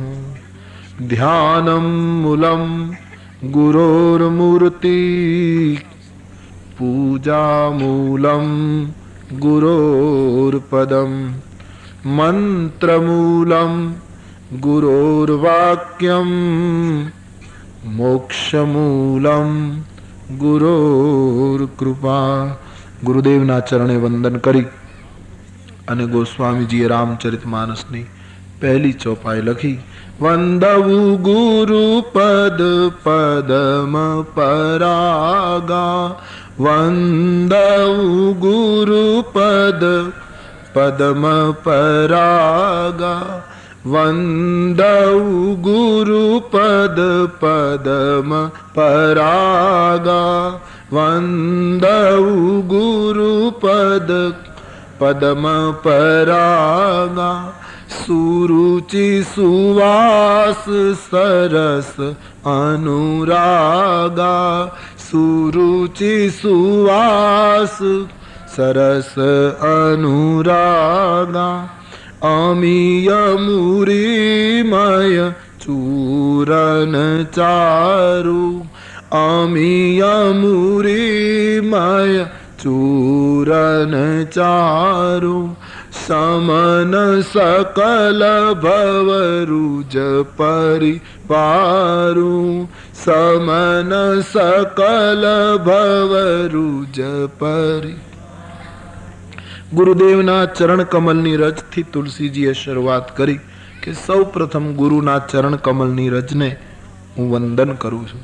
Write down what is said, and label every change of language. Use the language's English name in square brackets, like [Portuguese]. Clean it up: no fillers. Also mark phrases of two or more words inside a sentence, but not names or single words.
[Sanskrit] ध्यानं मूलं गुरोर्मूर्ति पूजा मूलं गुरोर्पदं मंत्रमूलं गुरोर्वाक्यं मोक्षमूलं गुरोर्कृपा। [Gujarati] ગુરુદેવના ચરણે વંદન કરી અને ગોસ્વામીજીએ રામચરિતમાનસની પહલી ચૌપાઈ લખી। [Awadhi] वंदवु गुरु पद पदम परागा वंदवु गुरु पद पदम परागा वंदवु गुरु पद पदम परागा वंदवु गुरु पद पदम परागा। सुरुचि सुवास सरस अनुरागा सुरुचि सुवास सरस अनुरागा। अमीय मुरीमय चूरन चारु अमीय मुरीमय चूरन चारु। समन सकल भवरुज परिवारु समन सकल भवरुज परी. [Gujarati] ગુરુદેવના ચરણ કમલની રજથી તુલસીજીએ શરૂઆત કરી કે સૌ પ્રથમ ગુરુના ચરણ કમલની રજને હું વંદન કરું છું.